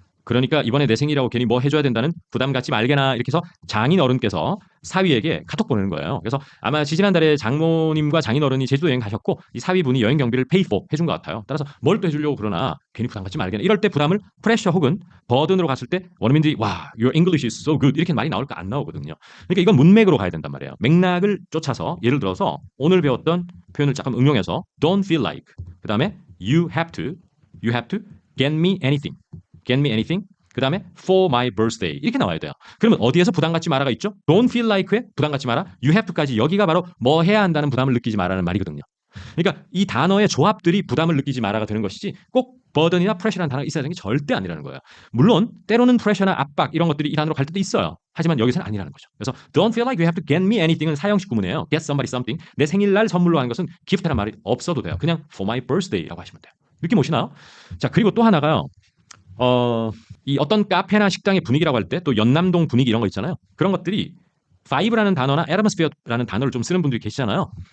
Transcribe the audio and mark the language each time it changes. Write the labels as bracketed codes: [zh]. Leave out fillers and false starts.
[ko] 그러니까 이번에 내 생일이라고 괜히 뭐 해줘야 된다는 부담 갖지 말게나 이렇게 해서 장인 어른께서 사위에게 카톡 보내는 거예요. 그래서 아마 지지난달에 장모님과 장인 어른이 제주도 여행 가셨고 이 사위분이 여행 경비를 pay for 해준 것 같아요. 따라서 뭘 또 해주려고 그러나 괜히 부담 갖지 말게나 이럴 때 부담을 프레셔 혹은 버든으로 갔을 때 원어민들이 와 [en] your English is so good [ko] 이렇게 말이 나올까 안 나오거든요. 그러니까 이건 문맥으로 가야 된단 말이에요. 맥락을 쫓아서 예를 들어서 오늘 배웠던 표현을 잠깐 응용해서 [en] don't feel like 그 다음에 you have to get me anything [ko] get me anything. 그 다음에 for my birthday 이렇게 나와야 돼요. 그러면 어디에서 부담 갖지 마라가 있죠? Don't feel like에 부담 갖지 마라. You have to까지 여기가 바로 뭐 해야 한다는 부담을 느끼지 마라는 말이거든요. 그러니까 이 단어의 조합들이 부담을 느끼지 마라가 되는 것이지 꼭 burden이나 pressure라는 단어가 있어야 되는 게 절대 아니라는 거예요. 물론 때로는 pressure나 압박 이런 것들이 이 단어로 갈 때도 있어요. 하지만 여기서는 아니라는 거죠. 그래서 [en] don't feel like you have to get me anything [ko] 은 사형식 구문이에요. get somebody something. 내 생일날 선물로 하는 것은 gift라는 말이 없어도 돼요. 그냥 for my birthday라고 하시면 돼요. 느낌 오시나요? 자, 그리고 또 하나가요. 이 어떤 카페나 식당의 분위기라고 할 때 또 연남동 분위기 이런 거 있잖아요. 그런 것들이 vibe라는 단어나 atmosphere라는 단어를 좀 쓰는 분들이 계시잖아요.